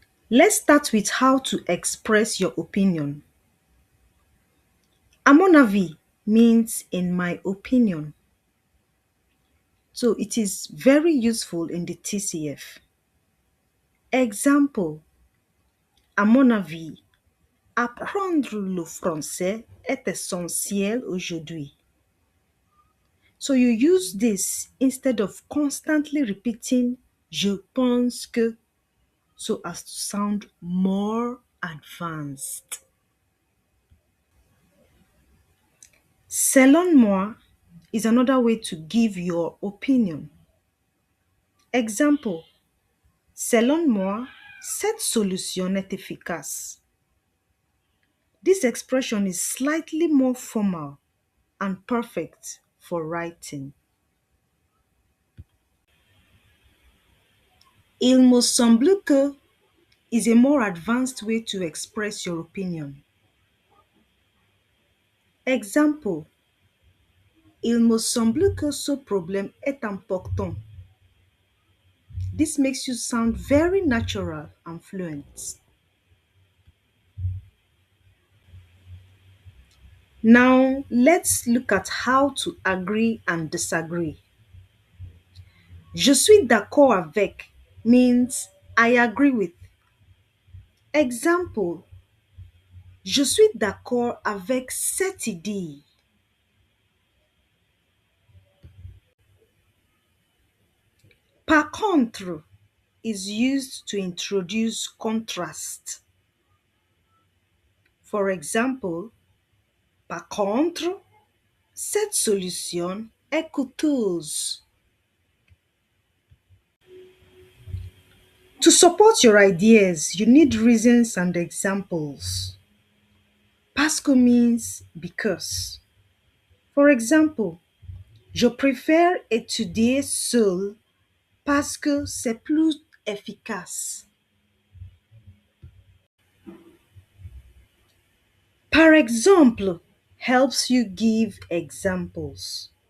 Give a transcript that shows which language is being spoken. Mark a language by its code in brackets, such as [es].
[en] Let's start with how to express your opinion. [fr] À mon avis [en] means in my opinion. So it is very useful in the TCF. [fr] Example, à mon avis, apprendre le français est essentiel aujourd'hui. [en] So you use this instead of constantly repeating [fr] je pense que [en] so as to sound more advanced. [fr] Selon moi [en] is another way to give your opinion. [fr] Example, selon moi, cette solution est efficace. [en] This expression is slightly more formal and perfect for writing. [fr] Il me semble que [en] is a more advanced way to express your opinion. [fr] Example, il me semble que ce problème est important. [en] This makes you sound very natural and fluent. Now, let's look at how to agree and disagree. [fr] Je suis d'accord avec [en] means I agree with. [fr] Example, je suis d'accord avec cette idée. Par contre [en] is used to introduce contrast. For example, [fr] par contre, cette solution est coûteuse. [en] To support your ideas, you need reasons and examples. [fr] Parce que [en] means because. For example, [fr] je préfère étudier seul parce que c'est plus efficace. Par exemple [en] helps you give examples.